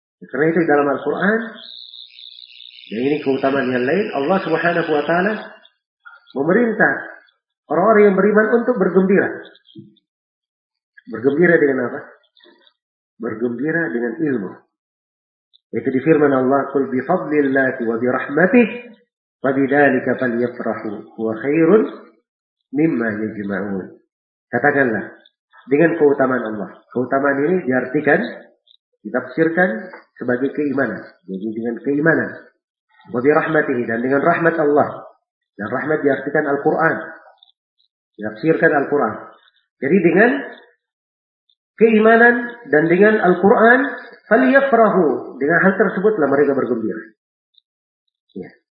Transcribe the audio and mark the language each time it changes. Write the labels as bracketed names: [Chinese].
[Indonesian] Karena itu dalam Al-Quran, dan ini keutamaan yang lain, Allah subhanahu wa ta'ala memerintah orang-orang yang beriman untuk bergembira. Bergembira dengan apa? Bergembira dengan ilmu. Itu di firman Allah, [Arabic] قُلْ بِفَضْلِ اللَّهِ وَبِرَحْمَتِهِ فَبِذَلِكَ فَلْيَفْرَحُوا وَخَيْرٌ مِمَّا يَجْمَعُونَ. [Indonesian] Katakanlah, dengan keutamaan Allah. Keutamaan ini diartikan, ditafsirkan sebagai keimanan. Jadi dengan keimanan. [Arabic] وَبِرَحْمَتِهِ, [Indonesian] dan dengan rahmat Allah. Dan rahmat diartikan Al-Quran. Ditafsirkan Al-Quran. Jadi dengan keimanan dan dengan Al-Quran, [Arabic] فَلْيَفْرَهُ, [Indonesian] dengan hal tersebutlah mereka bergembira. Ya.